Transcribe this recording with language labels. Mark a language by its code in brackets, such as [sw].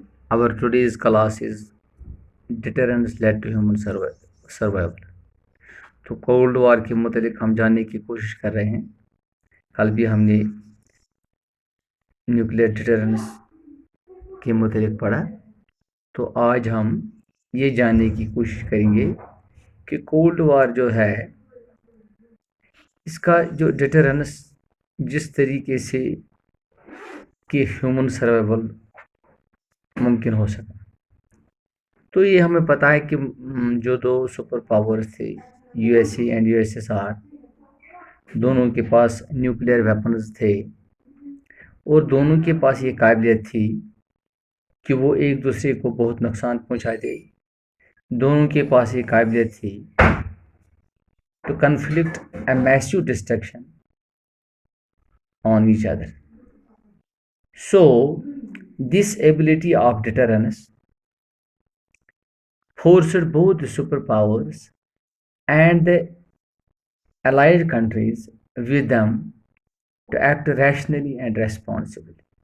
[en] Our today's class is deterrence led to human survival. [ur] تو cold war کے متعلق ہم جاننے کی کوشش کر رہے ہیں. کل بھی ہم نے نیوکلیئر ڈیٹرنس کے متعلق پڑھا. تو آج ہم یہ جاننے کی کوشش کریں گے کہ کولڈ وار جو ہے اس کا جو ڈیٹرنس جس طریقے سے کہ ہیومن سروائیول ممکن ہو سکا. تو یہ ہمیں پتہ ہے کہ جو دو سپر پاورز تھے U S A and U S S R, دونوں کے پاس نیوکلیئر ویپنز تھے اور دونوں کے پاس یہ قابلیت تھی کہ وہ ایک دوسرے کو بہت نقصان پہنچا دے. دونوں کے پاس یہ قابلیت تھی [en] to conflict a massive destruction on each other. So this ability of deterrence forced both the superpowers and the allied countries with them to act rationally and responsibly.